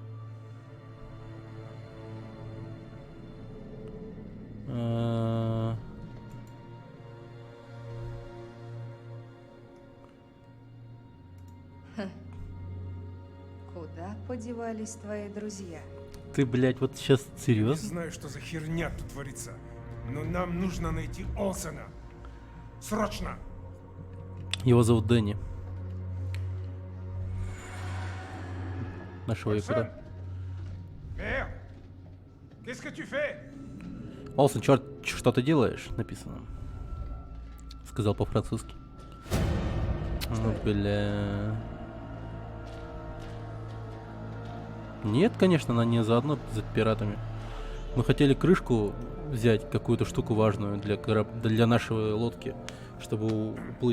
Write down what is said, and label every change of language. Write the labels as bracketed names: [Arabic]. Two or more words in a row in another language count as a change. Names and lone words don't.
[Russian] Куда подевались твои друзья? Ты, блядь, вот сейчас Не серьезно? знаю, что за херня тут творится, но нам нужно найти Олсена. Срочно! Его зовут Дэнни. Нашего якуда. [French] Merde! Qu'est-ce que tu fais? [Russian] Олсен, черт, что ты делаешь? Написано. Сказал по-французски. Ну, бля. Нет, конечно, она не заодно за пиратами. Мы хотели крышку взять, какую-то штуку важную для нашей лодки, чтобы уплыть.